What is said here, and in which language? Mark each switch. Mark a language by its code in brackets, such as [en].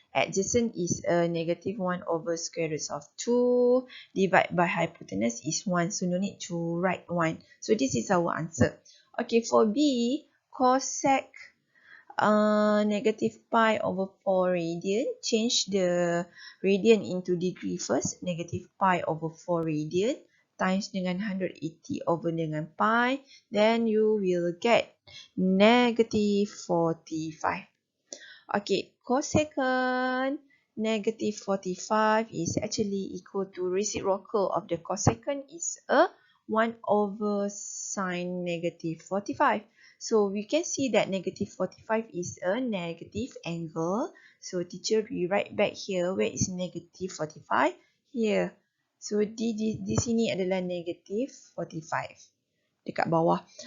[en] Adjacent is a -1 over square root of 2. Divide by hypotenuse is 1. So no need to write 1. So this is our answer. Okay, for B, cosec -pi over 4 radian. Change the radian into degree first. -pi over 4 radian times dengan 180 over dengan pi. Then you will get -45. Okay, cosecant -45 is actually equal to reciprocal of the cosecant is a 1 over sin -45. So we can see that -45 is a negative angle. So teacher rewrite back here. Where is -45? Here. [ms] So di sini adalah -45 dekat bawah.